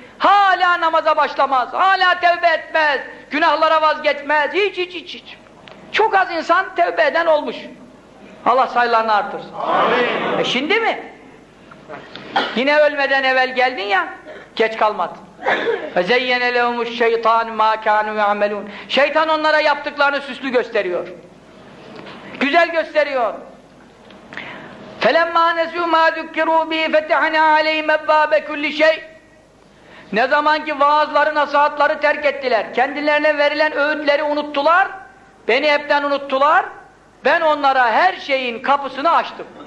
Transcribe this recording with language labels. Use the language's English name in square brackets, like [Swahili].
[Turkish] Hala namaza başlamaz, hala tevbe etmez, günahlara vazgeçmez, hiç hiç hiç hiç. Çok az insan tevbe eden olmuş. Allah sayılarını artırsın. Amin. Şimdi mi? Yine ölmeden evvel geldin ya, geç kalmadın. [Arabic] فَزَيَّنَ لَهُمُ الشَّيْطَانُ مَا كَانُوا يَعْمَلُونَ [Turkish] Şeytan onlara yaptıklarını süslü gösteriyor. Güzel gösteriyor. [Arabic] فَلَمَّا نَسُوا مَا ذُكِّرُوا بِهِ فَتَحْنَا عَلَيْهِمْ أَبْوَابَ كُلِّ شَيْءٍ [Turkish] Ne zaman ki vaazları, nasihatları terk ettiler, kendilerine verilen öğütleri unuttular, beni hepten unuttular, ben onlara her şeyin kapısını açtım.